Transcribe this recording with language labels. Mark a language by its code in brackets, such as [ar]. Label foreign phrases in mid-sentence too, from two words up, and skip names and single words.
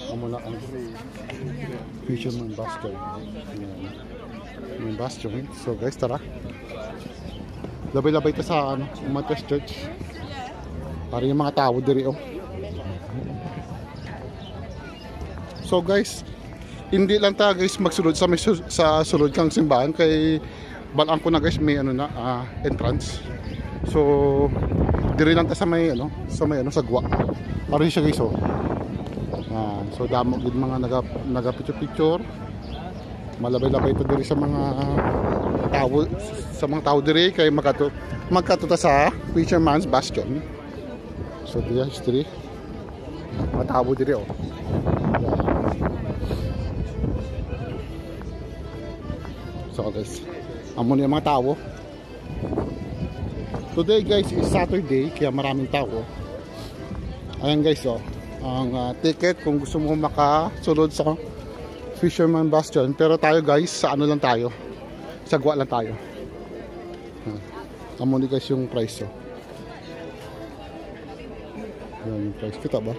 [hil] Amo na ang Fisherman Bastion. [tl] Yung Bastion. So guys, tara. [hil] Labay-labay ta sa ano, Matthias Church. Para yung mga tao diri oh. So guys, hindi lang ta guys magsulod sa sa sulod kang simbahan kay balaan ko na guys may ano na entrance. So diri lang ta sa may ano, sagwa. Para siya guys oh. So damo gid mga naga picture. Malabay-labay to diri sa mga tao diri kay magkatuta sa Fisherman's Bastion. So diya history. Mga tao diri oh. So guys, amon yung mga tao. [en] Today guys is Saturday [tl] kaya maraming tao. [hil] Ayan guys oh, ang ticket kung gusto mo makasulod sa Fisherman Bastion. [tl] Pero tayo guys, sa ano lang tayo, sagwa lang tayo. Amon guys yung price oh. Yan yung price, kita ba?